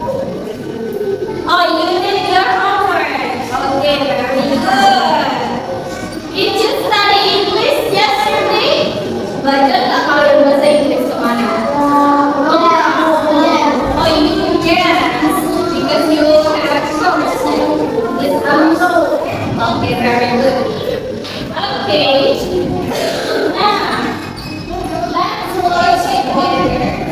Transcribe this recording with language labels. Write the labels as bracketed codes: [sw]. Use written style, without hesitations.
[en] Oh, you did your homework. Okay, very good. Did you study English yesterday? [id] Belajar nggak kalian bahasa Inggris kemana? [en] Oh, you yes, because you have course with Amazon. Okay, very good. Okay. Now, let's watch it together.